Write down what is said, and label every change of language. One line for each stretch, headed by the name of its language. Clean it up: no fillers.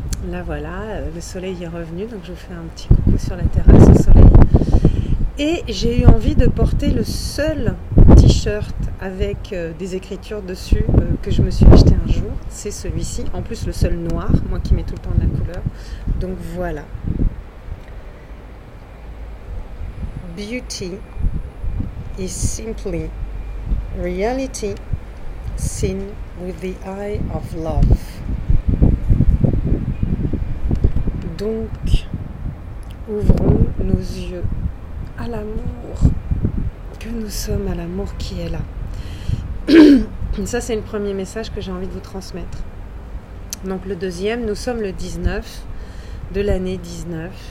French: Là, voilà, le soleil est revenu, donc je vous fais un petit coucou sur la terrasse au soleil. Et j'ai eu envie de porter le seul t-shirt avec des écritures dessus que je me suis acheté un jour. C'est celui-ci, en plus le seul noir, moi qui mets tout le temps de la couleur. Donc voilà.
English: Beauty is simply reality seen with the eye of love.
French: Donc, ouvrons nos yeux à l'amour que nous sommes, à l'amour qui est là. Ça, c'est le premier message que j'ai envie de vous transmettre. Donc, le deuxième, nous sommes le 19 de l'année 19.